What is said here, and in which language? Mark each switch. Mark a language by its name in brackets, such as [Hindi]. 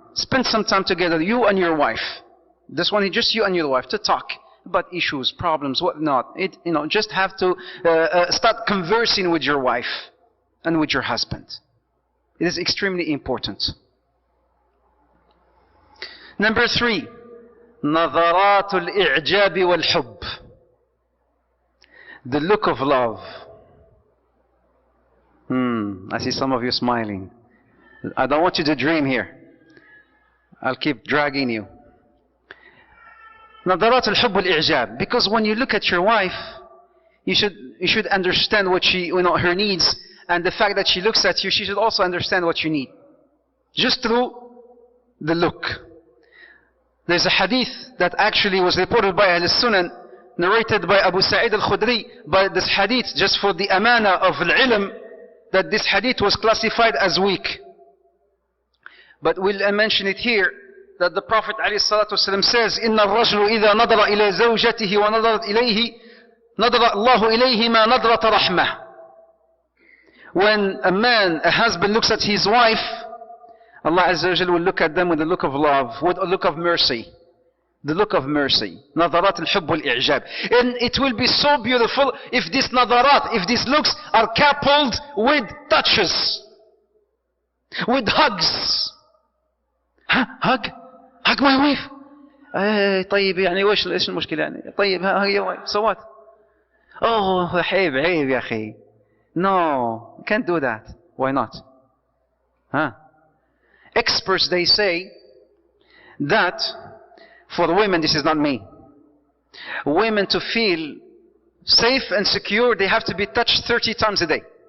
[English] Spend some time together, you and your wife. This one is just you and your wife, to talk about issues, problems, whatnot. Just have to start conversing with your wife and with your husband. It is extremely important. Number three, [Arabic] نظرات الإعجاب والحب. [English] The look of love. I see some of you smiling. I don't want you to dream here. I'll keep dragging you. [Arabic] نظرات الحب والإعجاب. [English] Because when you look at your wife, you should understand what she, her needs, and the fact that she looks at you, she should also understand what you need. Just through the look. There's a hadith that actually was reported by Ahl Sunan, narrated by Abu Sa'id al-Khudri, but this hadith, just for the amana of al-ilm, that this hadith was classified as weak. But we'll mention it here, that the Prophet ﷺ says, [Arabic] إِنَّ الرَّجْلُ إِذَا نَظَرَ إِلَى زَوْجَتِهِ وَنَظَرَتْ إِلَيْهِ نَظَرَ اللَّهُ إِلَيْهِمَا نَظْرَةَ رَحْمَةٍ. [English] When a man, a husband looks at his wife, Allah Azza wa Jal will look at them with a look of love, with a look of mercy. The look of mercy. [Arabic] نظرات الحب والإعجاب. [English] And it will be so beautiful if these نظرات, if these looks are coupled with touches, with hugs. Hug? Hug my wife. [Arabic] طيب يعني ايش المشكلة يعني؟ طيب [English] hug your wife. So what? [Arabic] Oh عيب يا أخي. [English] No, you can't do that. Why not? Huh? Experts, they say that for the women, this is not me, women to feel safe and secure, they have to be touched 30 times a day.